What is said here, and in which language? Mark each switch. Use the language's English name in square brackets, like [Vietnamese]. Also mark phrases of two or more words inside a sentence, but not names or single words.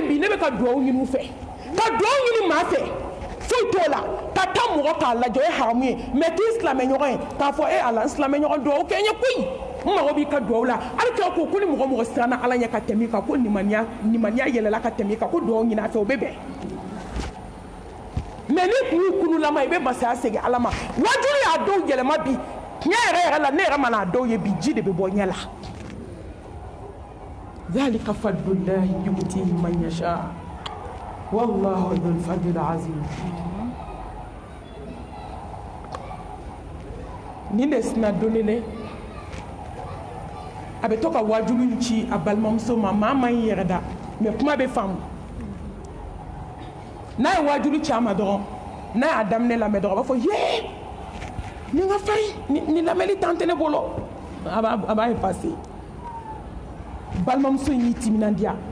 [Bambara] yen bi ne bɛ ka dugawu ɲini u fɛ ka dugawu ɲini maa fɛ foyi t'o la ka taa mɔgɔ k'a lajɛ o ye haramu ye mɛ t'i silamɛɲɔgɔn ye k'a fɔ e ala n silamɛɲɔgɔn dugawu kɛ n ye koyi n mago b'i ka dugawu la hali k'a ko ni mɔgɔ mɔgɔ siranna ala ɲɛ ka tɛmɛ i kan ko limaniya yɛlɛla ka tɛmɛ i kan ko dugawu ɲini a fɛ o bɛ bɛn mɛ ni kun y'i kululama i bɛ masaya segin ala ma wajulu y'a dɔw yɛlɛma bi tiɲɛ yɛrɛ la ne yɛrɛ mana a dɔw ye bi ji de bɛ bɔ ɲɛ la [Arabic] ذلك فضل الله يؤتيه من يشاء والله ذو الفضل العظيم [Bambara] nin de sina donni le a bɛ to ka wajulu ci a balimamuso ma maa man ɲi yɛrɛ da mɛ kuma bɛ faamu n'a ye wajulu ci a ma dɔrɔn n'a y'a daminɛ lamɛn dɔrɔn a b'a fɔ yee ni nga fari ni lamɛli tante ne bolo a b'a effacer balimamuso in y'i timinandiya